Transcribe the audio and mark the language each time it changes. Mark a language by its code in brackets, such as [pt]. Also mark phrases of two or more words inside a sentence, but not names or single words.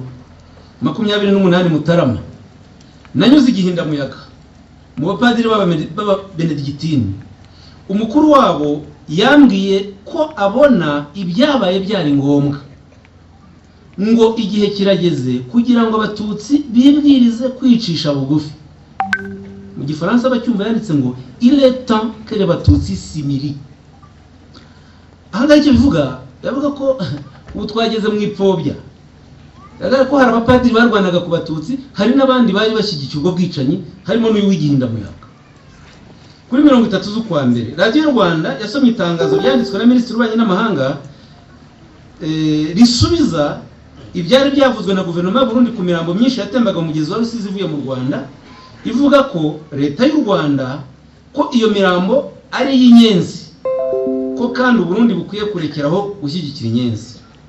[rw] 28 Mutarama nanyuze Igihindamuyaga mu bapadiri b'aba Benedictine. Umukuru wabo yambwiye ko abona ibyabaye byari ngombwa, ngo igihe kirageze kugira ngo abatutsi bibwirize kwicisha bugufi. Mu Gifaransa bacyumva yanditse ngo [fr] il est temps que les batutsi s'imilient. [rw] Aha icyo bivuga yavuga ko ubu twageze mu ipfobya. Yavuga ko hari abapadiri barwanaga ku batutsi, hari n'abandi bari bashyigikiye ubwo bwicanyi, harimo n'uyu w'Igihindamuyaga. Kuri 30 z'ukwa mbere Radio y'u Rwanda yasomye itangazo ryanditswe na Minisitiri w'Ububanyi n'Amahanga risubiza ibyari byavuzwe na guverinoma y'u Burundi ku mirambo myinshi yatembaga mu mugezi wa Rusizi ivuye mu Rwanda, ivuga ko leta y'u Rwanda ko iyo mirambo ari y'inyenzi, ko kandi u Burundi bukwiye kurekeraho gushyigikira inyenzi.